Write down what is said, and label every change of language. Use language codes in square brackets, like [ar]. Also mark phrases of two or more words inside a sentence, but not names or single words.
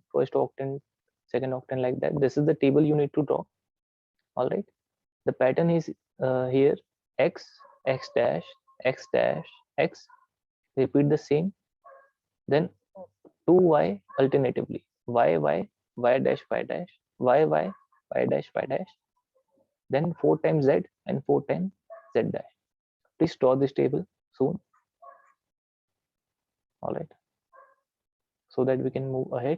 [en] First octant, second octant, like that. This is the table you need to draw. All right. The pattern is here: x, x dash, x dash, x. Repeat the same. Then 2y alternatively. Y, y dash, y dash, y, y dash, y dash. Then 4 times z and 4 times z dash. Please draw this table soon. All right. So that we can move ahead.